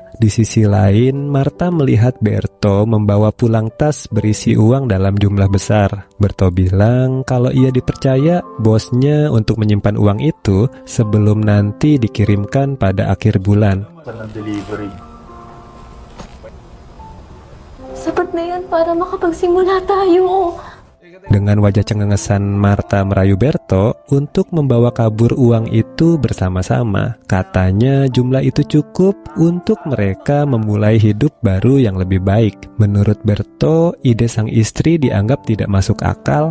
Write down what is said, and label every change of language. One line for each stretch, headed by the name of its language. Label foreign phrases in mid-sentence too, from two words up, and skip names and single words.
Indonesian: Di sisi lain, Martha melihat Berto membawa pulang tas berisi uang dalam jumlah besar. Berto bilang kalau ia dipercaya bosnya untuk menyimpan uang itu sebelum nanti dikirimkan pada akhir bulan.
English: Delivery.
Filipino: Sapat na yan para makapagsimula tayo.
Indonesian: Dengan wajah cengengesan, Marta merayu Berto untuk membawa kabur uang itu bersama-sama. Katanya jumlah itu cukup untuk mereka memulai hidup baru yang lebih baik. Menurut Berto, ide sang istri dianggap tidak masuk akal.